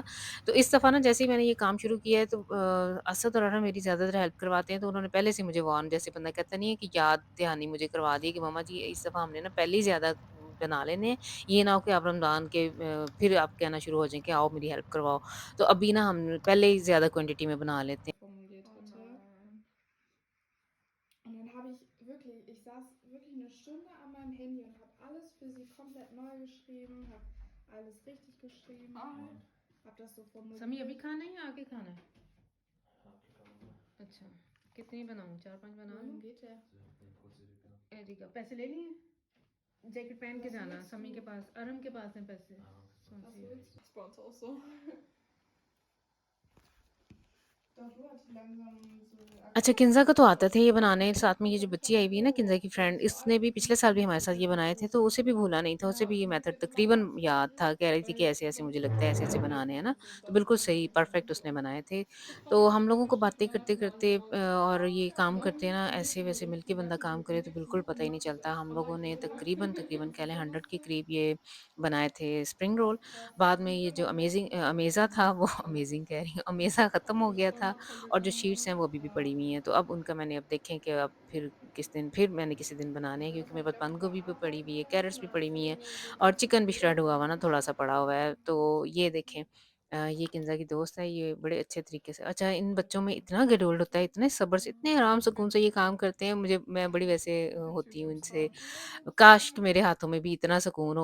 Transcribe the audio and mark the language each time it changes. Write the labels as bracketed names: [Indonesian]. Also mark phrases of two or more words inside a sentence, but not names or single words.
[Hindi] तो इस दफ़ा ना जैसे ही मैंने ये काम शुरू किया है, तो असद और अरहम मेरी ज़्यादातर हेल्प करवाते हैं, तो उन्होंने पहले से मुझे वार्न, जैसे बंदा कहता नहीं है कि याद दहानी मुझे करवा दी कि मम्मा जी इस दफ़ा हमने ना पहले ही ज़्यादा बना लेने हैं। ये ना हो कि आप रमज़ान के फिर आप कहना शुरू हो जाएँ कि आओ मेरी हेल्प करवाओ। तो अभी ना हम पहले ही ज़्यादा क्वांटिटी में बना लेते हैं। [German] formuliert Oh hatte. nein. Und dann habe ich saß wirklich eine Stunde an meinem Handy und habe alles für sie komplett neu geschrieben, habe alles richtig geschrieben Oh, und habe das so [Hindi] समी अभी [German] formuliert. [Hindi] खाना है या आगे खाना है? अच्छा, कितनी बनाऊँ? 4-5 बना लूँ? [German] Wohin geht der? [Hindi] ठीक है, पैसे ले लिए? जैकेट पहन के [German] Was [Hindi] जाना, [German] willst [Hindi] समी के [German] du? [Hindi] पास, अरम के पास हैं पैसे। [German] Was [Hindi] सोचिए। [German] willst du? Ist bei uns auch so. Doch, du hattest langsam so [Hindi] अच्छा, [German] erkannt, [Hindi] किन्ज़ा [German] dass [Hindi] को तो [German] du [Hindi] आता था [German] das [Hindi] ये [German] gut [Hindi] बनाने, [German] kannst. [Hindi] साथ [German] Ich [Hindi] में [German] habe [Hindi] ये जो [German] das [Hindi] बच्ची आई हुई है ना [German] formuliert [Hindi] किन्ज़ा की [German] und [Hindi] फ्रेंड, [German] so [Hindi] इसने भी पिछले [German] eingefügt [Hindi] साल भी [German] und [Hindi] हमारे साथ [German] sie [Hindi] ये [German] hat [Hindi] बनाए थे, [German] so [Hindi] तो उसे भी [German] super, [Hindi] भूला नहीं था, उसे [German] ja, [Hindi] भी ये मेथड [German] formuliert gemacht [Hindi] तकरीबन [German] alles [Hindi] याद [German] richtig, [Hindi] था, कह रही थी कि [German] weil [Hindi] ऐसे-ऐसे मुझे [German] sonst [Hindi] लगता है, ऐसे-ऐसे [German] formuliert [Hindi] बनाने हैं [German] man [Hindi] ना, [German] so [Hindi] तो [German] doppelt [Hindi] बिल्कुल [German] und [Hindi] सही [German] dann kommt [Hindi] परफेक्ट [German] man [Hindi] उसने [German] so [Hindi] बनाए थे। तो [German] voll [Hindi] हम लोगों को बातें [German] durcheinander [Hindi] करते-करते [German] so. [Hindi] और ये काम [German] Ja, [Hindi] करते हैं ना, [German] und jetzt [Hindi] ऐसे [German] haben wir [Hindi] वैसे [German] so [Hindi] मिलके बंदा [German] Buletten, [Hindi] काम [German] so [Hindi] करे तो [German] Buletten [Hindi] बिल्कुल पता ही नहीं [German] gemacht [Hindi] चलता। हम लोगों ने [German] online [Hindi] तकरीबन [German] so [Hindi] कह लें 100 के [German] Silberhochzeit. [Hindi] करीब ये बनाए थे [English] spring roll. [German] Krass. [Hindi] बाद में [German] Und [Hindi] ये [German] wir [Hindi] जो [German] waren halt [Hindi] अमेज़ा था वो [German] ja, [Hindi] अमेज़िंग कह रही हूँ, अमेज़ा ख़त्म हो गया था। [German] schon [Hindi] और जो शीट्स [German] abgegangen. [Hindi] हैं वो अभी भी [German] Ja. [Hindi] पड़ी हुई हैं, तो अब उनका मैंने अब देखें कि अब फिर किस दिन फिर मैंने किसी दिन बनाने हैं, [German] Wird das [Hindi] क्योंकि मेरे [German] halt [Hindi] पास [German] ganz [Hindi] बंद गोभी भी पड़ी हुई है, [German] überarbeitet [Hindi] कैरट्स भी [German] oder [Hindi] पड़ी [German] ist [Hindi] हुई [German] das [Hindi] हैं, [German] so [Hindi] और [German] ganz [Hindi] चिकन भी श्रेड हुआ हुआ ना [German] fertig? [Hindi] थोड़ा-सा पड़ा हुआ है। तो ये देखें, ये किन्ज़ा की दोस्त है, ये बड़े अच्छे तरीके से, अच्छा इन बच्चों में इतना गेडोल्ड होता है, इतने सब्र से, इतने आराम सुकून से ये काम करते हैं, मैं बड़ी वैसे होती हूँ इनसे, काश कि मेरे हाथों में भी इतना सुकून हो।